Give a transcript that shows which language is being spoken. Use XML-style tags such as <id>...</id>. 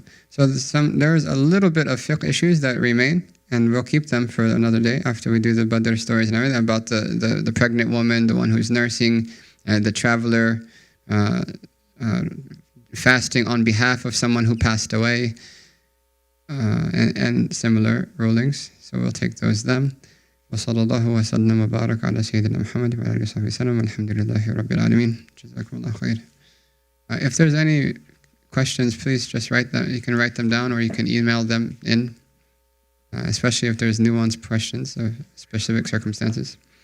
<en>So there's a little bit of fiqh issues that remain, and we'll keep them for another day after we do the Badr stories and everything, about the pregnant woman, the one who's nursing, the traveler, fasting on behalf of someone who passed away, and similar rulings. So we'll take those then.</en> <ar>وصلى الله وسلم وبارك على سيدنا محمد وعلى آله وصحبه وسلم والحمد لله رب العالمين. جزاكم الله خير.</ar> <en>If there's any questions, please just write them. You can write them down, or you can email them in, especially if there's nuanced questions of specific circumstances.</en>